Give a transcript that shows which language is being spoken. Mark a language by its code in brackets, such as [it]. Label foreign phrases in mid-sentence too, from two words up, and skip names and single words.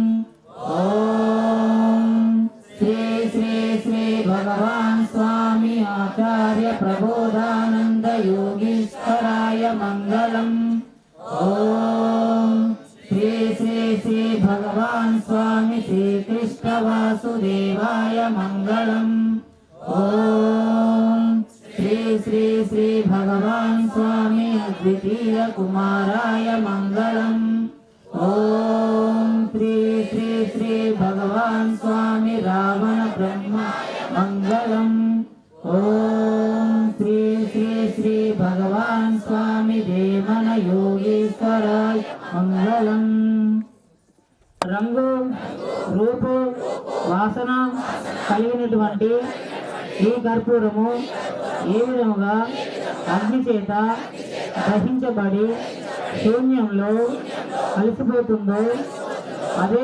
[sa] ఓం శ్రీ శ్రీ శ్రీ భగవాన్ స్వామి ఆచార్య ప్రబోధానంద యోగీశ్వరాయ మంగళం. ఓం శ్రీ శ్రీ శ్రీ భగవాన్ స్వామి శ్రీకృష్ణ వాసుదేవాయ మంగళం. ఓం శ్రీ శ్రీ శ్రీ భగవాన్ స్వామి द्वितीय कुमाराय मंगलम। ओम श्री श्री श्री भगवान स्वामी रावण ब्रह्म मंगलम। ओम श्री श्री श्री भगवान स्वामी देवन योगीश्वराय मंगलम। [te] రంగు రూపు వాసన కలిగినటువంటి ఈ కర్పూరము ఏ విధముగా అగ్ని చేత దహించబడి శూన్యంలో కలిసిపోతుందో అదే